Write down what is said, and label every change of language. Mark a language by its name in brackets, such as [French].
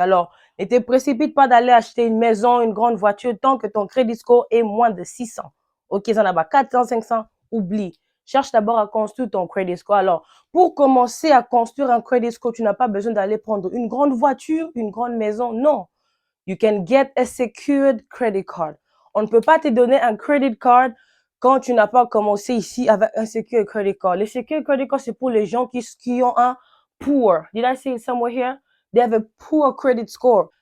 [French] Alors, ne te précipite pas d'aller acheter une maison, une grande voiture tant que ton credit score est moins de 600. OK, ça n'a pas 400, 500, oublie. Cherche d'abord à construire ton credit score. Alors, pour commencer à construire un credit score, tu n'as pas besoin d'aller prendre une grande voiture, une grande maison. Non. [English] You can get a secured credit card. [French] On ne peut pas te donner un credit card quand tu n'as pas commencé ici avec un secured credit card. Le secured credit card, c'est pour les gens qui ont un poor. [English] Did I say it somewhere here? They have a poor credit score.